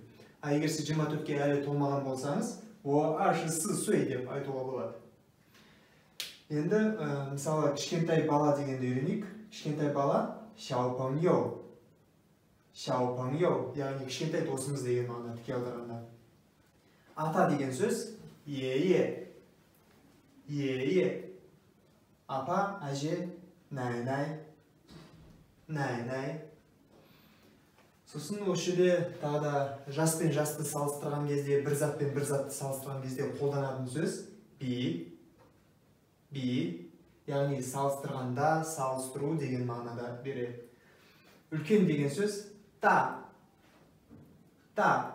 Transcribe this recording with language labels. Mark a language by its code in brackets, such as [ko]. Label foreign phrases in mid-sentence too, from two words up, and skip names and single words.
[kk] А егер сіз 24-ке әлі толмаған болсаңыз, 24 сөй деп айтуға болады. Енді, мысалы, кішкентай бала дегенді үйренейік. Кішкентай бала шаупаңйоу. Шаупаңйоу, яғни кішкентай досымыз деген мағына тіке аударғанда. Ата деген сөз е-е. Е-е. Апа, әже, най-най. Най-най. Сосын осы жерде тағы да жас пен жасты салыстырған кезде, бір зат пен бір затты салыстырған кезде қолданатын сөз би. Би, яғни салыстырғанда, салыстыру деген мағынада береді. Үлкен деген сөз та. Та.